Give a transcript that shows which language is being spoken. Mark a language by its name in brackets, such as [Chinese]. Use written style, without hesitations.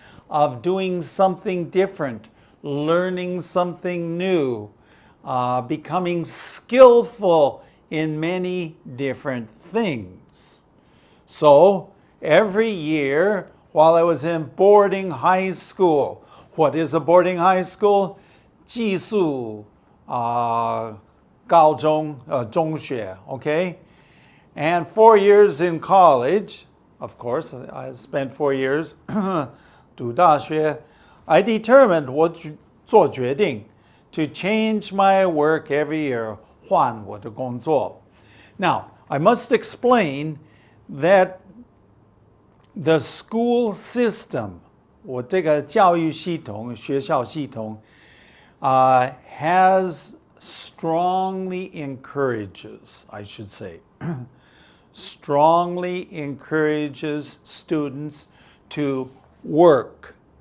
[English] Of doing something different, learning something new, becoming skillful in many different things. So every year while I was in boarding high school, what is a boarding high school? [Chinese] 寄宿高中中学, okay? [English] And 4 years in college, of course, I spent 4 years [Chinese] 读大学. [English] I determined [Chinese] 我做决定 [English] to change my work every year, [Chinese] 换我的工作. [English] Now, I must explain that the school system, [Chinese] 我这个教育系统, 学校系统, [English] has strongly encourages, I should say, strongly encourages students to work.